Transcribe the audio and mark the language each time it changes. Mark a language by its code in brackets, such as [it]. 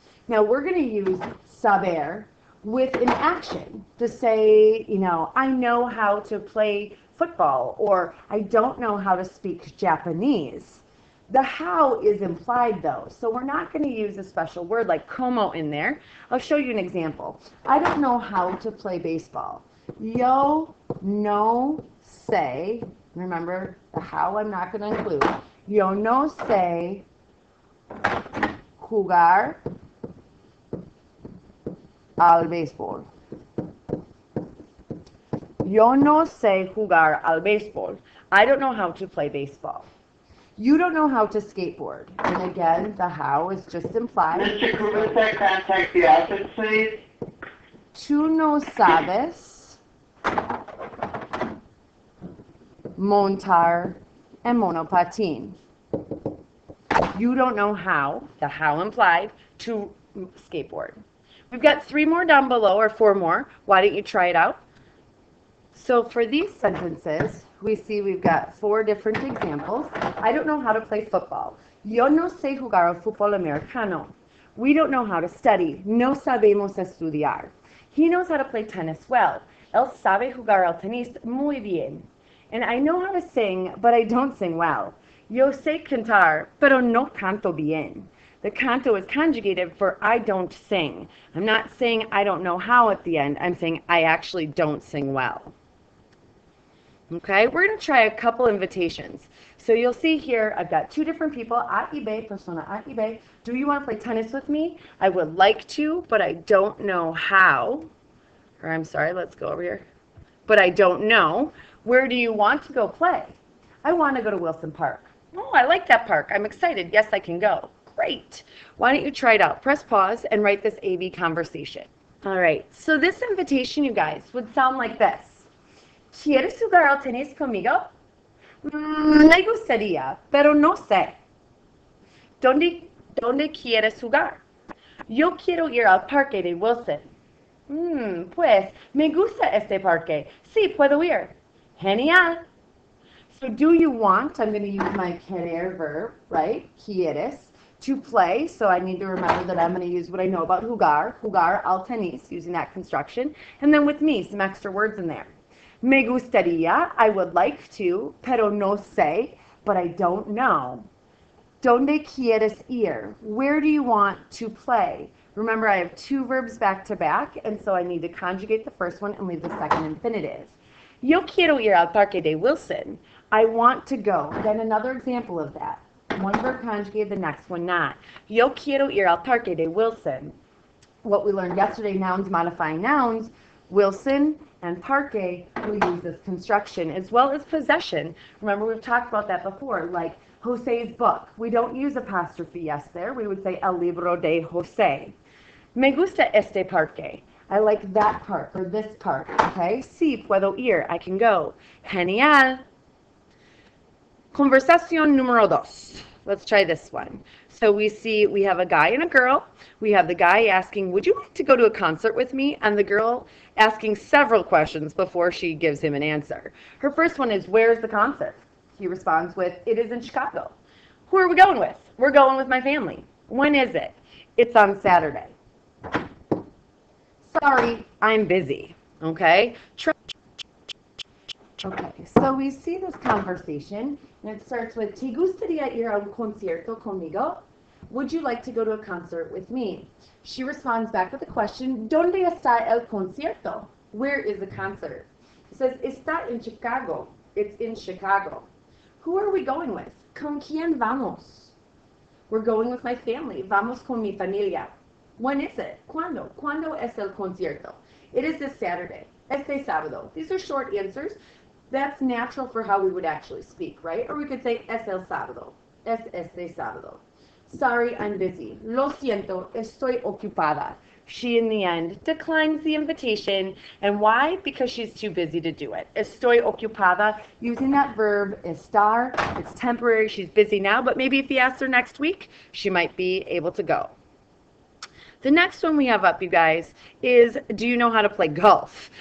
[en] Now we're going to use saber with an action to say, you know, I know how to play football, or I don't know how to speak Japanese. The how is implied though, so we're not going to use a special word like como in there. I'll show you an example. I don't know how to play baseball. [es] Yo no [en] sé, remember the how I'm not going to include. [es] Yo no sé jugar al béisbol. Yo no sé jugar al béisbol. [en] I don't know how to play baseball. You don't know how to skateboard. And again, the how is just implied. Mr. Kurusa, contact the office, please. [es] Tú no sabes montar en monopatín. [en] You don't know how, the how implied, to skateboard. We've got 3 more down below, or 4 more. Why don't you try it out? So for these sentences, we see we've got 4 different examples. I don't know how to play football. [es] Yo no sé jugar al fútbol americano. [en] We don't know how to study. [es] No sabemos estudiar. [en] He knows how to play tennis well. [es] Él sabe jugar al tenis muy bien. [en] And I know how to sing, but I don't sing well. [es] Yo sé cantar, pero no canto bien. [en] The canto is conjugated for I don't sing. I'm not saying I don't know how at the end. I'm saying I actually don't sing well. Okay, we're going to try a couple invitations. So you'll see here, I've got 2 different people, [es] a y b, persona a y b. [en] Do you want to play tennis with me? I would like to, but I don't know how. Or I'm sorry, let's go over here. But I don't know. Where do you want to go play? I want to go to Wilson Park. Oh, I like that park. I'm excited. Yes, I can go. Great. Why don't you try it out? Press pause and write this A-B conversation. All right, so this invitation, you guys, would sound like this. [es] ¿Quieres jugar al tenis conmigo? Me gustaría, pero no sé. ¿Dónde quieres jugar? Yo quiero ir al parque de Wilson. Pues, me gusta este parque. Sí, puedo ir. Genial. [en] So do you want, I'm going to use my querer verb, right? Quieres, to play. So I need to remember that I'm going to use what I know about [es] jugar al tenis, [en] using that construction. And then with me, some extra words in there. [es] Me gustaría, [en] I would like to, [es] pero no sé, [en] but I don't know. [es] ¿Dónde quieres ir? [en] Where do you want to play? Remember, I have 2 verbs back to back, and so I need to conjugate the first one and leave the second infinitive. [es] Yo quiero ir al parque de Wilson. [en] I want to go. Then another example of that. One verb conjugated, the next one not. [es] Yo quiero ir al parque de Wilson. [en] What we learned yesterday, nouns modifying nouns, Wilson and parque will use this construction, as well as possession. Remember, we've talked about that before, like Jose's book. We don't use apostrophe S there. We would say [es] el libro de Jose. Me gusta este parque. [en] I like that park, or this park, okay? [es] Sí, puedo ir. [en] I can go. Genial. [es] Conversación número 2. [en] Let's try this one. So we see we have a guy and a girl. We have the guy asking, would you like to go to a concert with me? And the girl asking several questions before she gives him an answer. Her first one is, where's the concert? He responds with, it is in Chicago. Who are we going with? We're going with my family. When is it? It's on Saturday. Sorry, I'm busy. Okay? Okay, so we see this conversation, and it starts with, [es] ¿Te gustaría ir a un concierto conmigo? [en] Would you like to go to a concert with me? She responds back with the question, [es] ¿Dónde está el concierto? [en] Where is the concert? It says, [es] está en Chicago. [en] It's in Chicago. Who are we going with? [es] ¿Con quién vamos? [en] We're going with my family. [es] Vamos con mi familia. [en] When is it? [es] ¿Cuándo? ¿Cuándo es el concierto? [en] It is this Saturday. [es] Este sábado. [en] These are short answers. That's natural for how we would actually speak, right? Or we could say, [es] es el sábado. Es este sábado. [en] Sorry, I'm busy. [es] Lo siento, estoy ocupada. [en] She, in the end, declines the invitation. And why? Because she's too busy to do it. [es] Estoy ocupada, [en] using that verb, estar. It's temporary. She's busy now, but maybe if you ask her next week, she might be able to go. The next one we have up, you guys, is, do you know how to play golf?